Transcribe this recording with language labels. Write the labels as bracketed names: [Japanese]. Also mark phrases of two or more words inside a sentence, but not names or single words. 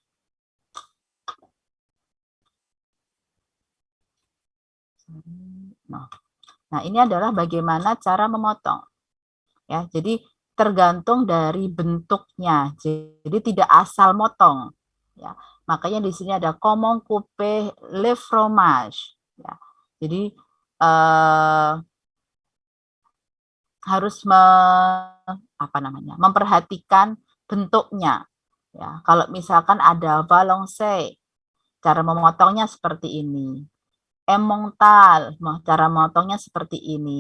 [Indonesian] Nah, ini adalah bagaimana cara memotong. Ya, jadi tergantung dari bentuknya. Jadi tidak asal motong. Ya, makanya di sini ada [French] comment couper le fromage. [Indonesian] Ya, jadi harus memperhatikan bentuknya. Ya, kalau misalkan ada Valence, cara memotongnya seperti ini. Emmental, cara memotongnya seperti ini.